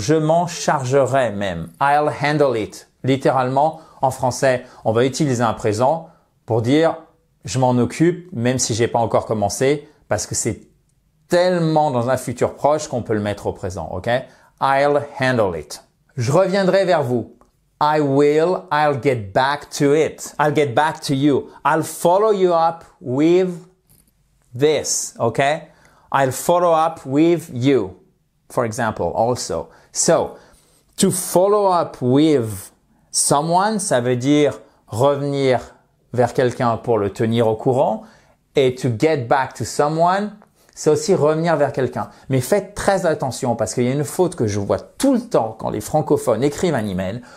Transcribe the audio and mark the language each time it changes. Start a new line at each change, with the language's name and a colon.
French: Je m'en chargerai même.
English: I'll handle it.
French: Littéralement, en français, on va utiliser un présent pour dire je m'en occupe, même si j'ai pas encore commencé, parce que c'est tellement dans un futur proche qu'on peut le mettre au présent, ok?
English: I'll handle it.
French: Je reviendrai vers vous.
English: I will, I'll get back to it. I'll get back to you. I'll follow you up with this, okay? I'll follow up with you, for example, also. So, to follow up with someone,
French: ça veut dire revenir vers quelqu'un pour le tenir au courant. Et
English: to get back to someone,
French: c'est aussi revenir vers quelqu'un. Mais faites très attention parce qu'il y a une faute que je vois tout le temps quand les francophones écrivent un email.